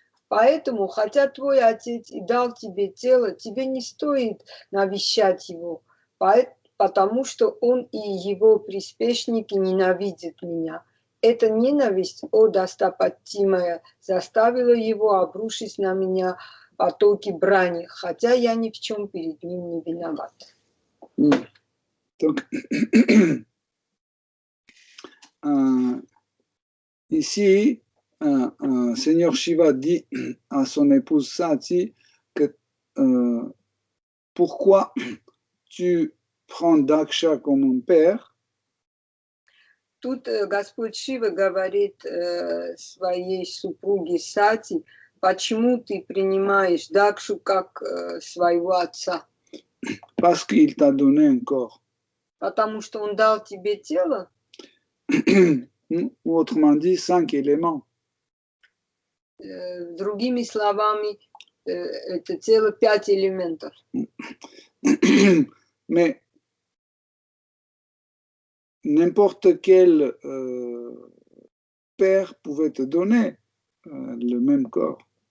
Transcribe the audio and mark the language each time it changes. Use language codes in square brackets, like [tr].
[ru] Поэтому, хотя твой отец и дал тебе тело, тебе не стоит навещать его, потому что он и его приспешники ненавидят меня. Эта ненависть, о достопочтимая, заставила его обрушить на меня потоки брани, хотя я ни в чем перед ним не виноват. [fr] Donc, ici, Seigneur Shiva dit à son épouse Sati que pourquoi tu prends Daksha comme mon père. [ru] Тут Господь Шива говорит своей супруге Сати, почему ты принимаешь Дакшу как своего отца? [fr] Parce qu'il t'a donné un corps. [ru] Потому что он дал тебе тело. [fr] Ou autrement dit, 5 éléments. [ru] Другими словами, это тело 5 элементов. [fr] Mais n'importe quel père pouvait te donner le même corps.